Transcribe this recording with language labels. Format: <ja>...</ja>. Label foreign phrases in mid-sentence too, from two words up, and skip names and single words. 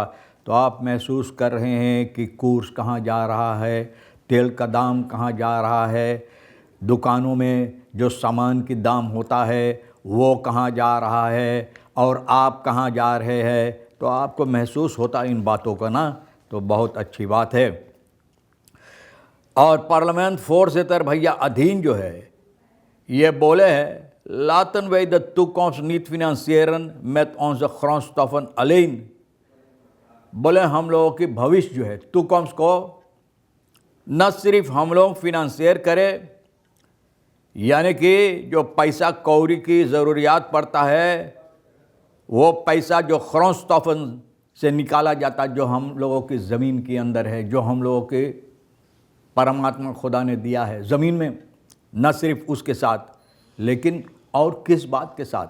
<hns>तो आप महसूस कर रहे हैं कि कोर्स कहाँ जा रहा है, तेल का दाम कहाँ जा रहा है, दुकानों में जो सामान की दाम होता है वो कहाँ जा रहा है, और आप कहाँ जा रहे हैं। तो आपको महसूस होता है इन बातों का ना, तो बहुत अच्छी बात है। और पार्लियामेंट voorzitter भैया अधीन जो है ये बोले हैं,</hns> <nl>laten wij de toekomst niet financieren met onze grondstoffen alleen।</nl> <hns>बोले हम लोगों की भविष्य जो है टूकॉम्स को न सिर्फ हम लोग फिनंसियर करें, यानी कि जो पैसा कौड़ी की ज़रूरियात पड़ता है वो पैसा जो ग्रॉनस्टॉफन से निकाला जाता है, जो हम लोगों की ज़मीन के अंदर है, जो हम लोगों के परमात्मा खुदा ने दिया है ज़मीन में, न सिर्फ उसके साथ लेकिन और किस बात के साथ।</hns>